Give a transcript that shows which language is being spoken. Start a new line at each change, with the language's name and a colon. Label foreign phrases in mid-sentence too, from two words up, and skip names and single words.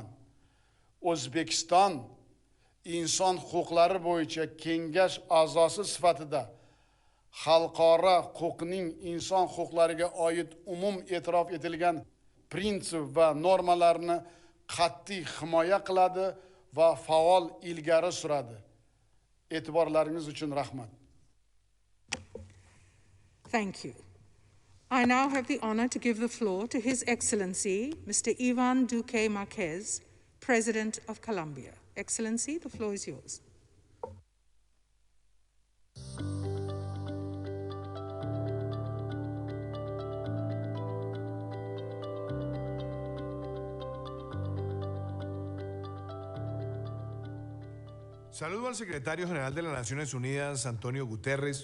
Uzbek: O'zbekiston inson huquqlari bo'yicha kengash a'zosi sifatida xalqaro huquqning inson huquqlariga oid umum e'tirof etilgan prinsip va normalarni qat'iy himoya qiladi va faol ilgari suradi. E'tiborlaringiz uchun rahmat.
English: Thank you. I now have the honor to give the floor to His Excellency, Mr. Iván Duque Márquez, President of Colombia. Excellency, the floor is yours.
Spanish: Saludo al secretario general de las Naciones Unidas, António Guterres,